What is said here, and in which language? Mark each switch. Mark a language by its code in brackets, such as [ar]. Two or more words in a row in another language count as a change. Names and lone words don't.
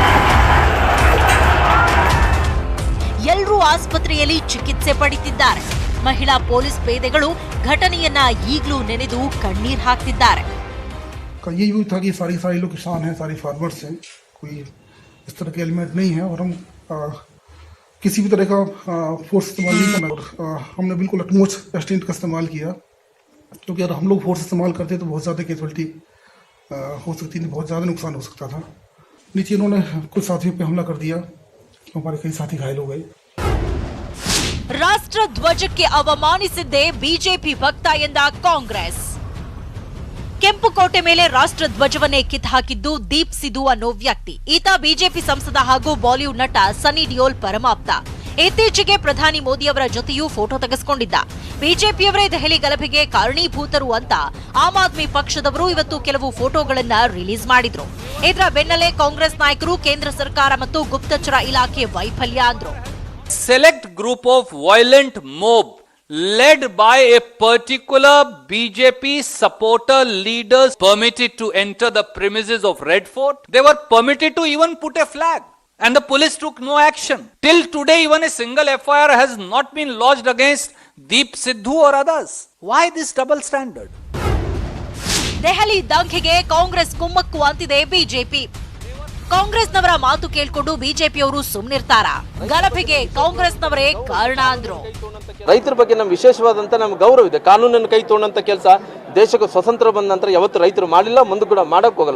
[kn] ಎಲ್ಲರೂ ಆಸ್ಪತ್ರೆಯಲ್ಲಿ ಚಿಕಿತ್ಸೆ ಪಡೆದಿದ್ದಾರೆ. ಮಹಿಳಾ ಪೊಲೀಸ್ ಪೇದೆಗಳು ಘಟನೆಯನ್ನ ಈಗಲೂ ನೆನೆದು ಕಣ್ಣೀರ್ ಹಾಕ್ತಿದ್ದಾರೆ. [hi] ये भी था कि सारे लोग किसान हैं, सारे फार्मर्स हैं, कोई इस तरह के एलिमेंट नहीं है और हम किसी भी तरह का फोर्स इस्तेमाल नहीं करना और हमने बिल्कुल [en] utmost restraint [hi] का इस्तेमाल किया, क्योंकि अगर हम लोग फोर्स इस्तेमाल करते तो बहुत ज़्यादा कैजुअल्टी हो सकती थी, बहुत ज़्यादा नुकसान हो सकता था. नीचे इन्होंने कुछ साथियों पे हमला कर दिया, हमारे कई साथी घायल हो गए. [kn] ರಾಷ್ಟ್ರ ಧ್ವಜಕ್ಕೆ ಅವಮಾನಿಸಿದ್ದೇ ಬಿಜೆಪಿ ಭಕ್ತ ಎಂದ ಕಾಂಗ್ರೆಸ್. ಕೆಂಪುಕೋಟೆ ಮೇಲೆ ರಾಷ್ಟ್ರ ಧ್ವಜವನ್ನೇ ಕಿತ್ತಾಕಿದ್ದು ದೀಪ್ ಸಿಧು ಅನ್ನೋ ವ್ಯಕ್ತಿ. ಈತ ಬಿಜೆಪಿ ಸಂಸದ ಹಾಗೂ ಬಾಲಿವುಡ್ ನಟ ಸನ್ನಿ ಡಿಯೋಲ್ ಪರಮಾಪ್ತ. ಇತ್ತೀಚೆಗೆ ಪ್ರಧಾನಿ ಮೋದಿ ಅವರ ಜೊತೆಯೂ ಫೋಟೋ ತೆಗೆಸಿಕೊಂಡಿದ್ದ. ಬಿಜೆಪಿಯವರೇ ದೆಹಲಿ ಗಲಭೆಗೆ ಕಾರಣೀಭೂತರು ಅಂತ ಆಮ್ ಆದ್ಮಿ ಪಕ್ಷದವರು ಇವತ್ತು ಕೆಲವು ಫೋಟೋಗಳನ್ನ ರಿಲೀಸ್ ಮಾಡಿದ್ರು. ಇದರ ಬೆನ್ನಲ್ಲೇ ಕಾಂಗ್ರೆಸ್ ನಾಯಕರು ಕೇಂದ್ರ ಸರ್ಕಾರ ಮತ್ತು ಗುಪ್ತಚರ ಇಲಾಖೆ ವೈಫಲ್ಯ ಅಂದ್ರು. [en] Select group of violent mob led by a particular BJP supporter leaders permitted to enter the premises of Red Fort. They were permitted to even put a flag and the police took no action. Till today even a single FIR has not been lodged against Deep Sidhu or others. Why this double standard? [kn] ದೆಹಲಿ ದಂಗೆಗೆ ಕಾಂಗ್ರೆಸ್ ಕುಮ್ಮಕ್ಕು ಅಂತಿದೆ ಬಿಜೆಪಿ. ಕಾಂಗ್ರೆಸ್ನವರ ಮಾತು ಕೇಳ್ಕೊಂಡು ಬಿಜೆಪಿಯವರು ಸುಮ್ಮನಿರ್ತಾರ? ಗಲಭೆಗೆ ಕಾಂಗ್ರೆಸ್ನವರೇ ಕಾರಣ ಅಂದ್ರು. ರೈತರ ಬಗ್ಗೆ ನಮ್ಗೆ ವಿಶೇಷವಾದಂತ ನಮ್ಗೆ ಗೌರವ ಇದೆ. ಕಾನೂನನ್ನು ಕೈ ತೊಗೊಂಡಂತ ಕೆಲಸ ದೇಶಕ್ಕೆ ಸ್ವತಂತ್ರ ಬಂದ ನಂತರ ಯಾವತ್ತು ರೈತರು ಮಾಡಲಿಲ್ಲ, ಮುಂದೆ ಕೂಡ ಮಾಡಕ್ ಹೋಗಲ್ಲ.